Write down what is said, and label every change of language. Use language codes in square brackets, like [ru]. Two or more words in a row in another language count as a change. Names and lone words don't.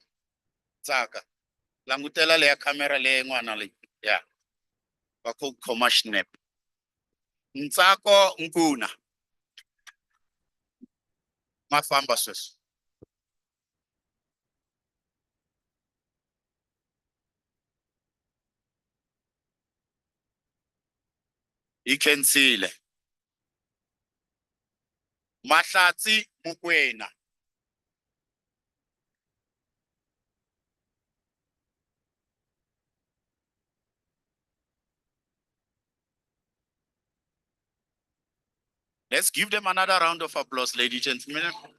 [ts] Tsaka. Langutela le camera le ngwana le. Yeah. Bako commissioner. Ntsako Nkuna. Mafamba sweswo. Ikhensile. Mahlatsi Mukwena. [en] Let's give them another round of applause, ladies and gentlemen.